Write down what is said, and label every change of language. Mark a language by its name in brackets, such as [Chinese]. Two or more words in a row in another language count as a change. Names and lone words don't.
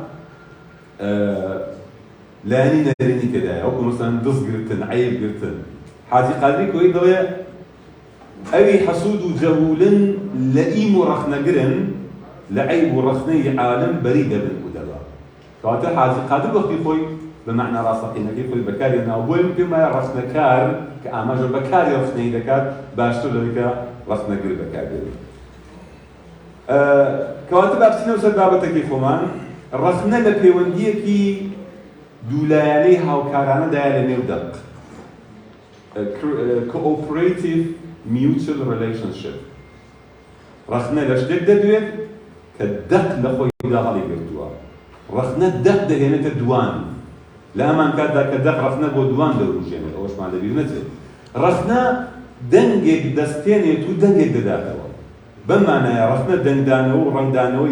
[Central Kurdish] لایەنی نەرێنی تێدایە وەکو مەسەڵەن دەستگرتن عەیبگرتن حاجی قادری کۆیی دەڵێ ئەوی حەسوود و جەهولن لە ئیم و ڕەخنەگرن لە عەیب و ڕەخنەی عالم بەری دەبن و دەبا کەواتە حاجی قادر وەختی خۆی بمعنى ڕاستەقینەکەی خۆی بەکارهێناوە بۆی پێم وایە ڕەخنەکار کە ئاماژە بەکاری ڕەخنەی دەکات باشتر لەوەی کە ڕەخنەگر بەکاردێنێت کەواتە با بچینەوە سەر بابەتەکەی خۆمان ڕەخنە لە پەیوەندیەکی دوولایانەی هاوکارانەدایە لە نێو دەق [English] cooperative mutual relationship [Central Kurdish] ڕەخنە لە شتێک دەدوێت کە دەق لە خۆیدا هەڵی گرتووە ڕەخنە دەق دەهێنێتە دوان لە هەمان کاتدا کە دەق ڕەخنە بۆ دوان دەوروژێنێت ئەوەشمان لەبیر نەچێت ڕەخنە دەنگێک دەستێنێت و دەنگێک دەداتەوە بەمانایە ڕەخنە دەنگدانەوە و ڕەنگدانەوەی